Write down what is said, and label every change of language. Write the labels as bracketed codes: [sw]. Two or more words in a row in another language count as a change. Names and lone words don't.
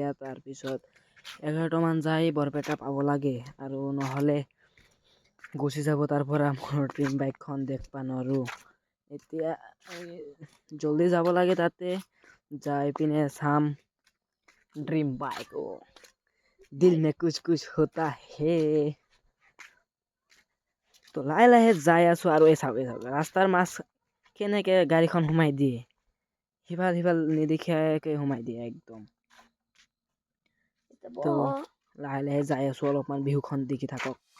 [as] তাৰপিছত 11টা মান যাই বৰপেটা পাব লাগে আৰু নহ'লে গুচি যাব তাৰ পৰা। মোৰ [en] dream bikeখন [as] দেখবা নোৱাৰোঁ। এতিয়া জলদি যাব লাগে তাতে, যাই পিনে চাম [en] dream bike. [hi] दिल में कुछ होता है। [as] তো লাহে যাই আছোঁ আৰু এই চাওক ৰাস্তাৰ মাছ কেনেকৈ গাড়ীখন সোমাই দিয়ে, সিফাল নেদেখাকৈ সোমাই দিয়ে একদম। তো লাহে যাই আছোঁ, অলপমান বিহুখন দেখি থাকক।